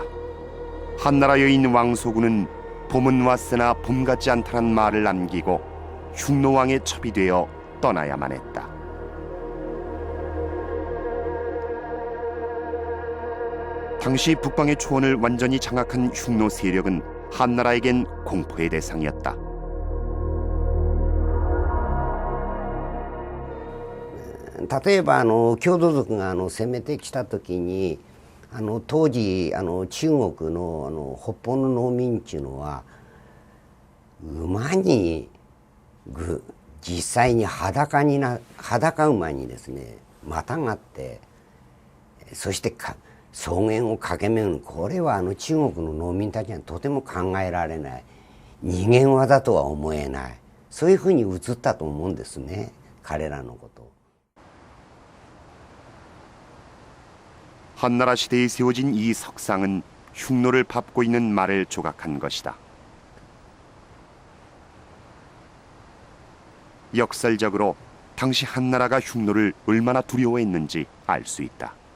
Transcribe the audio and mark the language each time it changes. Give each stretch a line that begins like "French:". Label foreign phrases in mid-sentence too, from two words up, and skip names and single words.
Korean: 한나라 여인 왕소군은 봄은 왔으나 봄 같지 않다는 말을 남기고 흉노왕의 첩이 되어 떠나야만 했다. 당시 북방의 초원을 완전히 장악한 흉노 세력은 한나라에겐 공포의 대상이었다.
Japanese: 例えば郷土族が攻めてきた時に当時中国の北方の農民っていうのは馬に実際に裸馬にですねまたがってそして草原を駆け巡る、これは中国の農民たちにはとても考えられない、人間技とは思えない、そういうふうに映ったと思うんですね、彼らのことを。
Korean: 한나라 시대에 세워진 이 석상은 흉노를 밟고 있는 말을 조각한 것이다. 역설적으로 당시 한나라가 흉노를 얼마나 두려워했는지 알 수 있다.